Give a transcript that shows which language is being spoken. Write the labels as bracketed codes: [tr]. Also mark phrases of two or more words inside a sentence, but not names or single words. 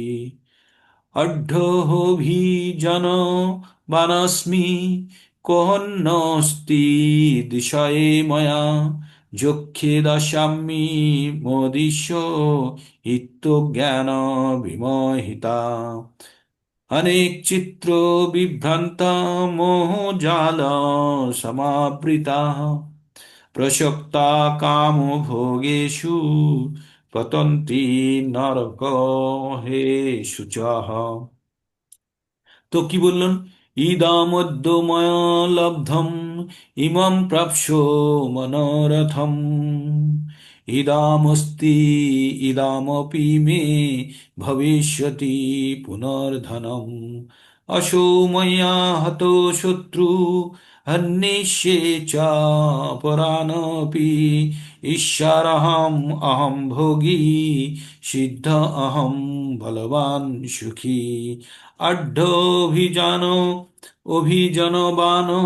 [sa] অঢ্যোভিজন বানস্মি কোহন্নস্তি দিশয়ে ময়া, যক্ষে দশামি মোদিষ্য ইত্যজ্ঞান বিমোহিতা, অনেক চিত্র বিভ্রান্তা মোহজাল সমাবৃতা, প্রসক্তা কাম ভোগেষু পতন্তি নরকহেষু চ। [bn] তো কি বললেন? [sa] ইদামদ্য লব্ধম ইমম প্রাপ্স্য মনোরথম, ইদামস্তি ইদামপি মে ভবিষ্যতি পুনর্ধনম, অশো ময়া হতো শত্রু হন্যিষ্যে চ পরানপি, ঈশ্বরহম অহম ভোগী সিদ্ধ অহম বলবান সুখী, আঢ্যোভিজান অভিজনবান